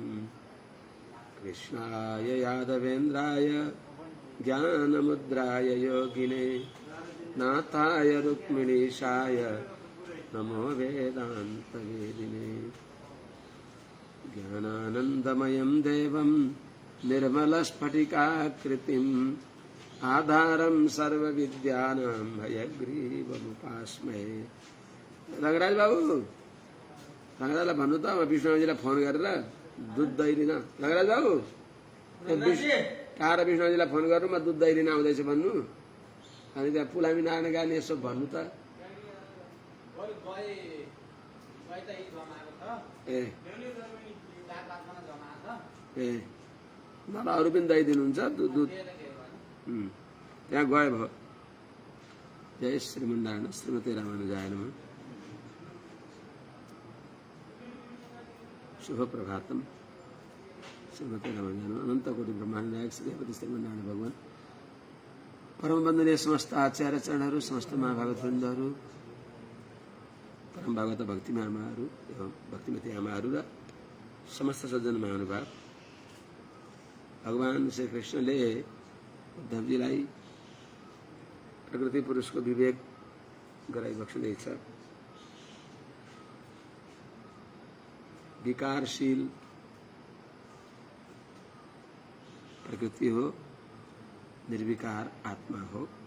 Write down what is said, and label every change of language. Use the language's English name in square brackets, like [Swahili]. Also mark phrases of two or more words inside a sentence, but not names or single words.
[Sanskrit] कृष्णाय यादवेन्द्राय ज्ञानमुद्राय योगिने नाथाय रुक्मिणीशाय नमो वेदान्तवेदिने। ज्ञानानन्दमयं देवं निर्मलस्फटिकाकृतिम् आधारं सर्वविद्यानां हयग्रीवमुपास्महे। [Nepali] रंगराज बाबू, रंगराजलाई भन्नु त विष्णुजीलाई फोन गरेर दुध दही लिन। रंगराज बाबू, टाढा विष्णुजीलाई फोन गरेर म दुध दही लिन आउँदैछु भन्नु। अनि त्यहाँ पुलामी नारायण गाने यसो भन्नु त। ए मलाई अरू पनि दही दिनुहुन्छ दुध। त्यहाँ गए भयो। जय श्रीमन्नारायण। [Sanskrit] श्रीमते रामानुजाय नमः। शुभ प्रभातम। श्रीमते रामानुजाय नमः। [Nepali] अनंत कोटि ब्रह्मांड नायक श्रीपति श्रीमन्नारायण भगवान परम वन्दनीय समस्त आचार्य चरणहरू, समस्त महाभागवत वृन्दहरू, परम भागवत भक्तिमा आमाहरू एवं भक्तिमती आमाहरू र समस्त सज्जन महानुभाव। भगवान श्री कृष्णले उद्धवजीलाई प्रकृति पुरुषको विवेक गराइबक्सुँदैछ। विकारशील प्रकृति हो, निर्विकार आत्मा हो।